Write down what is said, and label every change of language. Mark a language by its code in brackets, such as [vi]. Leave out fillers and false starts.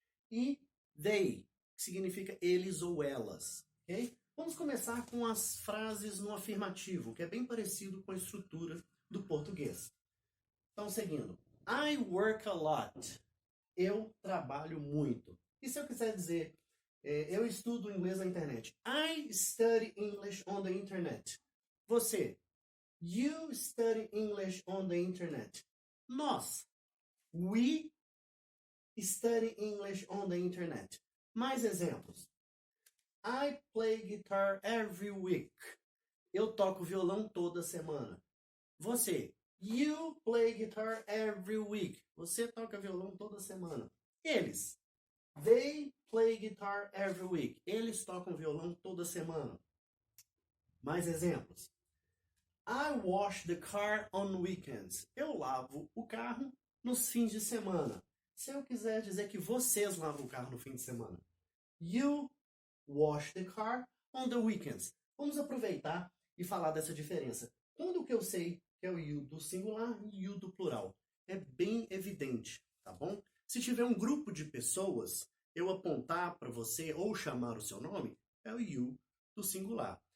[pt] E they, que significa eles ou elas. Okay? Vamos começar com as frases no afirmativo, que é bem parecido com a estrutura do português. Então, seguindo. [en] I work a lot. [pt] Eu trabalho muito. E se eu quiser dizer, eu estudo inglês na internet. [en] I study English on the internet. [pt] Você. [en] You study English on the internet. [pt] Nós. [en] We study English on the internet. [pt] Mais exemplos. [en] I play guitar every week. [pt] Eu toco violão toda semana. Você. [en] You play guitar every week. [pt] Você toca violão toda semana. Eles. [en] They play guitar every week. [pt] Eles tocam violão toda semana. Mais exemplos. [en] I wash the car on weekends. [pt] Eu lavo o carro nos fins de semana. Se eu quiser dizer que vocês lavam o carro no fim de semana. [en] You wash the car on the weekends. [pt] Vamos aproveitar e falar dessa diferença. Quando que eu sei que é o you do singular e o you do plural? É bem evidente, tá bom? Se tiver um grupo de pessoas, eu apontar para você ou chamar o seu nome, é o you do singular.